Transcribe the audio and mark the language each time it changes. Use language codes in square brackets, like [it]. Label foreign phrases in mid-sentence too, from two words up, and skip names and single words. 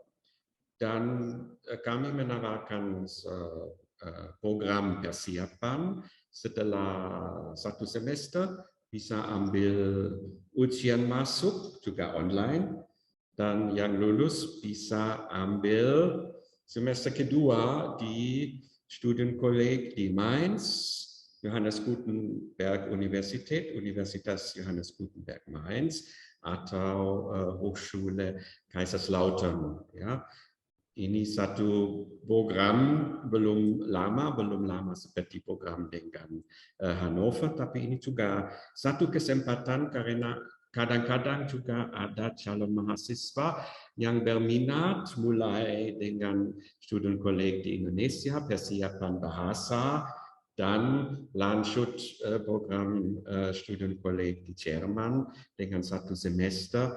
[id] Dan kami menawarkan program persiapan. Setelah 1 semester bisa ambil ujian masuk juga online, dan yang lulus bisa ambil semester kedua di [en] student college [id] di Mainz, Johannes Gutenberg Universität, Universitas Johannes Gutenberg Mainz, atau Hochschule Kaiserslautern ya. ini satu program belum lama seperti program dengan Hannover, tapi ini juga satu kesempatan karena kadang-kadang juga ada calon mahasiswa yang berminat mulai dengan [en] student college [id] di Indonesia, persiapan bahasa, dan lanjut program [en] student college [id] di Jerman dengan 1 semester.